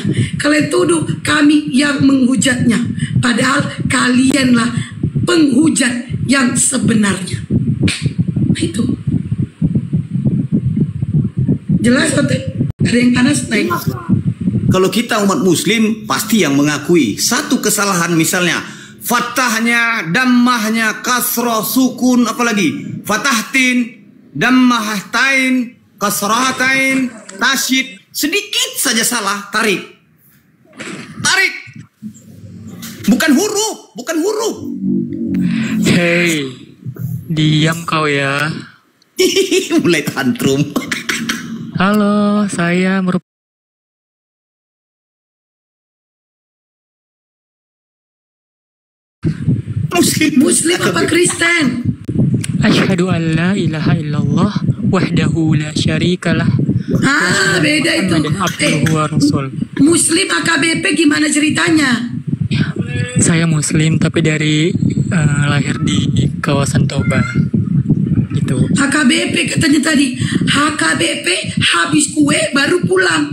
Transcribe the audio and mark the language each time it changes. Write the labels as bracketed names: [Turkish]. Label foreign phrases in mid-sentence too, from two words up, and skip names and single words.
[Indonesian] Kalian tuduh kami yang menghujatnya. Padahal kalianlah penghujat yang sebenarnya. Itu. Jelas Ote? Ada yang panas naik. Kalau kita umat muslim pasti yang mengakui satu kesalahan, misalnya fathahnya, dammahnya, kasroh, sukun, apalagi fatahtin, dammahtain, kasrahatain, tasyid, sedikit saja salah, tarik. Tarik. Bukan huruf, bukan huruf. Hei, diam kau ya. Mulai tantrum. Halo, saya Muslim apa Kristen? [Arabic] أشهد أن لا إله إلا الله وحده لا شريك له. [Indonesian] Beda itu. Muslim AKBP gimana ceritanya? Saya Muslim tapi dari lahir di kawasan Toba. Gitu. HKBP katanya tadi. HKBP habis kue baru pulang.